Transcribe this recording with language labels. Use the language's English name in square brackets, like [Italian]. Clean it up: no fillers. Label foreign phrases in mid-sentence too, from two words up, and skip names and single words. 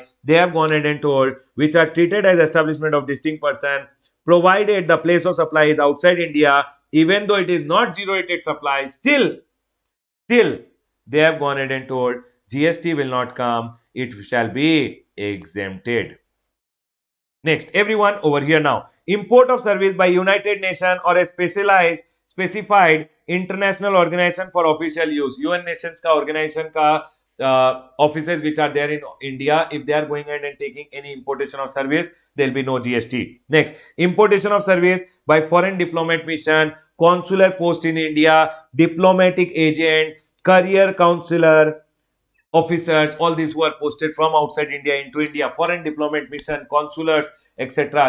[English] They have gone ahead and told, which are treated as establishment of distinct person, provided the place of supply is outside India, even though it is not zero rated supply, still they have gone ahead and told GST will not come, it shall be exempted. Next, everyone over here now. Import of service by United Nations or a specified international organization for official use. UN Nations ka organization ka offices which are there in India, if they are going ahead and taking any importation of service, there will be no GST. Next, importation of service by foreign diplomat mission, consular post in India, diplomatic agent, career counselor, officers, all these who are posted from outside India into India, foreign diplomat mission, consulars, etc.